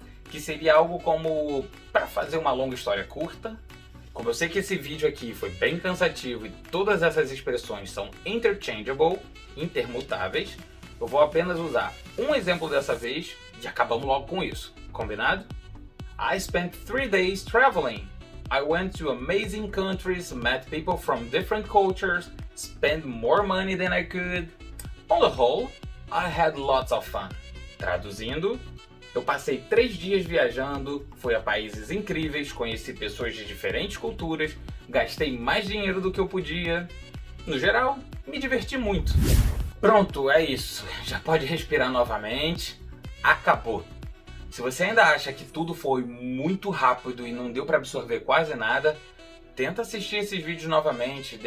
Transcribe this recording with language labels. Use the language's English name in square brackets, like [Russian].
[Portuguese] Que seria algo como, para fazer uma longa história curta. Como eu sei que esse vídeo aqui foi bem cansativo e todas essas expressões são interchangeable, intermutáveis, eu vou apenas usar um exemplo dessa vez e acabamos logo com isso. Combinado? [English] I spent 3 days traveling. I went to amazing countries, met people from different cultures, spent more money than I could. On the whole, I had lots of fun. [Portuguese] Traduzindo, eu passei 3 dias viajando, fui a países incríveis, conheci pessoas de diferentes culturas, gastei mais dinheiro do que eu podia. No geral, me diverti muito. Pronto, é isso. Já pode respirar novamente. Acabou. Se você ainda acha que tudo foi muito rápido e não deu para absorver quase nada, tenta assistir esses vídeos novamente.